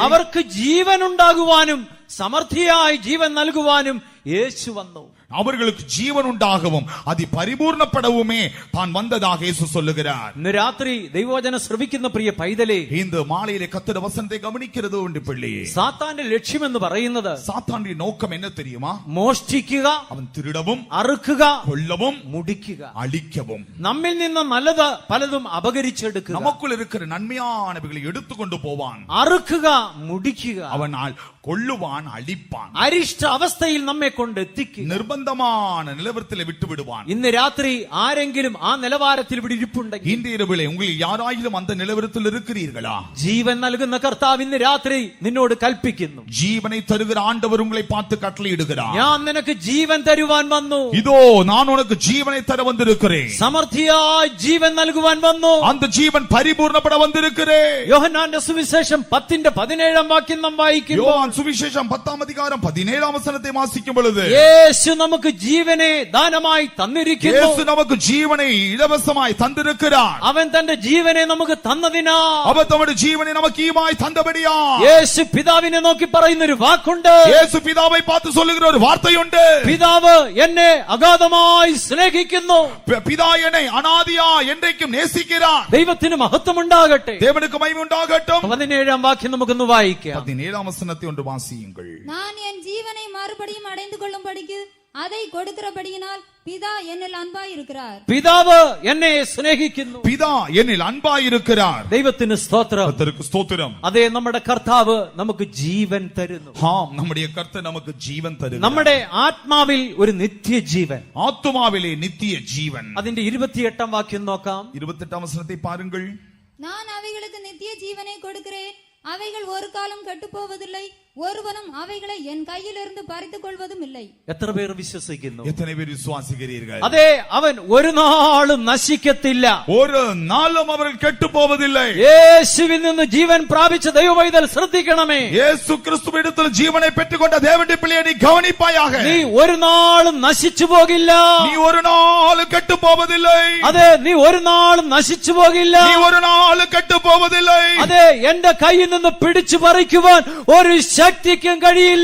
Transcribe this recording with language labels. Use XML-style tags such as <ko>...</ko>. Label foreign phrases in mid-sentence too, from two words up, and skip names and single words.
<ml>അവർക്ക് ജീവൻ ഉണ്ടാകുവാനും സമൃദ്ധിയായി ജീവൻ നൽകുവാനും യേശു വന്നു.</ml> <ta>அவர்களுக்கு ஜீவன் உண்டாகவும் அது பரிபூர்ணப்படவுமே தான் வந்ததாக இயேசு சொல்லுகிறார்.</ta> <ml>ഇന്ന് രാത്രി ദൈവവചനം ശ്രവിക്കുന്ന പ്രിയ പൈതലേ,</ml> <ta>இந்த மாலையிலே கர்த்தருடைய வசனத்தை கவனிக்கிறது உண்டு பிள்ளையே.</ta> <ml>സാത്താന്റെ ലക്ഷ്യം എന്ന് പറയുന്നത്</ml> <ta>சாத்தானுடைய நோக்கம் என்ன தெரியுமா?</ta> <ml>മോഷ്ടിക്കുക,</ml> <ta>அவன் திருடவும்</ta> <ml>അറുക്കുക,</ml> <ta>கொல்லவும்</ta> <ml>മുടിക്കുക,</ml> <ta>அழிக்கவும்,</ta> <ml>നമ്മിൽ നിന്ന് നല്ലത് പലതും അപകരിച്ചെടുക്കുക,</ml> <ta>நமக்குள் இருக்கிற நன்மையானவைகளை எடுத்துக்கொண்டு போவான்.</ta> <ml>അറുക്കുക, മുടിക്കുക,</ml> <ta>அவன் கொல்லுவான், அழிப்பான்,</ta> <ml>അരിഷ്ട അവസ്ഥയിൽ നമ്മെ കൊണ്ട് എത്തിക്കുക,</ml> <ta>நிர்பந்தமான நிலவரத்திலே விட்டு விடுவான்.</ta> <ml>ഇന്ന് രാത്രി ആരെങ്കിലും ആ നിലവാരത്തിൽ ഇവിടെ ഇരിപ്പുണ്ടെങ്കിൽ,</ml> <ta>இந்த இரவிலே உங்களில் யாராயிலும் அந்த நிலவரத்தில் இருக்கிறீர்களா?</ta> <ml>ജീവൻ നൽകുന്ന കർത്താവ് ഇന്ന് രാത്രി നിന്നോട് കൽപ്പിക്കുന്നു,</ml> <ta>ஜீவனை தருகிற ஆண்டவர் உங்களை பார்த்து கட்டளையிடுகிறார்.</ta> <ml>ഞാൻ നിനക്ക് ജീവൻ തരുവാൻ വന്നു,</ml> <ta>இதோ நான் உனக்கு ஜீவனை தர வந்திருக்கிறேன்.</ta> <ml>സമൃദ്ധിയായി ജീവൻ നൽകുവാൻ വന്നു.</ml> <ta>அந்த ஜீவன் பரிபூர்ணப்பட வந்திருக்கிறேன்.</ta> <ml>യോഹന്നാന്റെ സുവിശേഷം 10-ന്റെ 17-ാം വാക്യം നാം വായിക്കുമ്പോൾ,</ml> <ta>யோவான் சுவிசேஷம் 10-ஆம் அதிகாரம் 17-ஆம் வசனத்தை வாசிக்கும் பொழுது,</ta> <ml>യേശു നമുക്ക് ജീവനെ ദാനമായി തന്നിരിക്കുന്നു.</ml> <ta>இயேசு நமக்கு ஜீவனை இலவசமாய் தந்திருக்கிறார்.</ta> <ml>അവൻ തന്റെ ജീവനെ നമുക്ക് തന്നതിനാ,</ml> <ta>அவர் தம்முடைய ஜீவனை நமக்கு ஈவாய் தந்தபடியா.</ta> <ml>യേശു പിതാവിനെ നോക്കി പറയുന്ന ഒരു വാക്കുണ്ട്.</ml> <ta>இயேசு பிதாவை பார்த்து சொல்லுகிற ஒரு வார்த்தையுண்டு.</ta> <ml>പിതാവ് എന്നെ അഗാധമായി സ്നേഹിക്കുന്നു.</ml> <ta>பிதா என்னை அனாதியா என்றைக்கும் நேசிக்கிறார்.</ta> <ml>ദൈവത്തിന് മഹത്വമുണ്ടാകട്ടെ.</ml> <ta>தேவனுக்கு மகிமை உண்டாகட்டும்.</ta> <ml>17-ാം വാക്യം നമുക്കൊന്ന് വായിക്കാം.</ml> <ta>17-ஆம் வசனத்தை ஒன்று வாசியுங்கள். நான் என் ஜீவனை மறுபடியும் அடைந்து கொள்ளும்படிக்கு அதை கொடுக்கிறபடியினால் பிதா என்னில் அன்பாயிருக்கிறார்.</ta> <ml>പിതാവ് എന്നെ സ്നേഹിക്കുന്നു.</ml> <ta>பிதா என்னில் அன்பாயிருக்கிறார்.</ta> <ml>ദൈവത്തിന് സ്തോത്രം.</ml> <ta>கர்த்தருக்கு ஸ்தோத்திரம்.</ta> <ml>അതേ, നമ്മുടെ കർത്താവ് നമുക്ക് ജീവൻ തരുന്നു.</ml> <ta>ஆம், நம்முடைய கர்த்தர் நமக்கு ஜீவன் தருகிறார்.</ta> <ml>നമ്മുടെ ആത്മാവിൽ ഒരു നിത്യജീവൻ.</ml> <ta>ஆத்துமாவிலே நித்திய ஜீவன்.</ta> <ml>അതിന്റെ 28-ാം വാക്യം നോക്കാം.</ml> <ta>28-ஆம் வசனத்தை பாருங்கள். நான் அவைகளுக்கு நித்திய ஜீவனை கொடுக்கிறேன், அவைகள் ஒரு காலம் கெட்டுப் போவதில்லை, ஒருவனும் அவைகளை என் கையிலிருந்து பறித்துக் கொள்வதும் இல்லை.</ta> <ml>എത്ര പേർ വിശ്വസിക്കുന്നു?</ml> <ta>எத்தனை பேர் விசுவாசிக்கிறீர்கள்?</ta> <ml>അതെ, അവൻ ഒരു നാളും നശിക്കത്തില്ല.</ml> <ta>ஒரு நாளும் அவர்கள் கெட்டு போவதில்லை.</ta> <ml>യേശുവിൽ നിന്ന് ജീവൻ പ്രാപിച്ച ദൈവവൈതൽ ശ്രദ്ധിക്കണമേ.</ml> <ta>இயேசு கிறிஸ்துவிடத்தில் ஜீவனை பெற்றுக்கொண்ட தேவனுடைய பிள்ளையை நீ கவனிப்பாயாக.</ta> <ml>നീ ഒരു നാളും നശിച്ചു പോകില്ല.</ml> <ta>நீ ஒரு நாளும் கெட்டு போவதில்லை.</ta> <ml>അതെ, നീ ഒരു നാളും നശിച്ചു പോകില്ല.</ml> <ta>நீ ஒரு நாளும் கெட்டு போவதில்லை.</ta> <ml>അതെ, എന്റെ കയ്യിൽ നിന്ന് പിടിച്ചു പറിക്കുവാൻ ഒരു ശക്തിക്കും കഴിയില്ല.</ml>